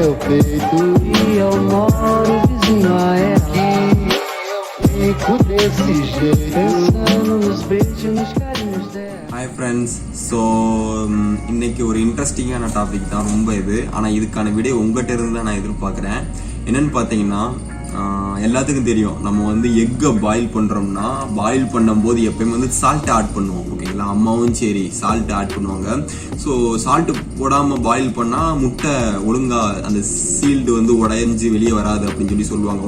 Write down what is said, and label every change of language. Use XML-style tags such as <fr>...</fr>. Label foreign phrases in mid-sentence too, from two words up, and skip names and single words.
<pt>perfeito e eu moro vizinho a ela. Fico desse jeito, pensando nos beijos, nos carinhos dela.</pt> <en>Hi friends,</en> <ta>ஸோ இன்னைக்கு ஒரு</ta> <en>interesting topic</en> <ta>தான் ரொம்ப இது. ஆனால் இதுக்கான வீடியோ உங்கள்கிட்ட இருந்து தான் நான் எதிர்பார்க்குறேன். என்னன்னு பார்த்தீங்கன்னா, எல்லாத்துக்கும் தெரியும், நம்ம வந்து</ta> <en>egg boil</en> <ta>பண்ணுறோம்னா பாயில் பண்ணும்போது எப்பயுமே வந்து</ta> <en>salt add</en> <ta>பண்ணுவோம். ஓகேங்களா, அம்மாவும் சரி</ta> <en>salt add</en> <ta>பண்ணுவாங்க. ஸோ சால்ட்டு போடாமல் பாயில் பண்ணால் முட்டை ஒழுங்காக அந்த சீல்டு வந்து உடைஞ்சி வெளியே வராது அப்படின்னு சொல்லி சொல்லுவாங்க.</ta>